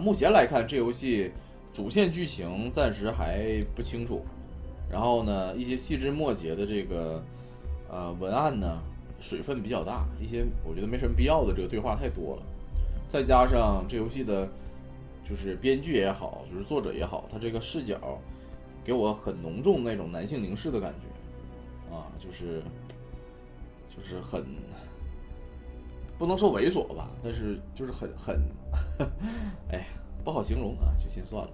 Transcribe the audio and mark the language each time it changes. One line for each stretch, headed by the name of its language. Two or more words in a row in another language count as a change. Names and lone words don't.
Chinese: 目前來看，這遊戲主線劇情暫時還不清楚。然後呢，一些細枝末節的這個文案呢，水分比較大，一些我覺得沒什麼必要的這個對話太多了。再加上這遊戲的，就是編劇也好，就是作者也好，他這個視角给我很浓重那种男性凝视的感觉，啊，就是很，不能说猥琐吧，但是就是很，哎，不好形容啊，就先算了。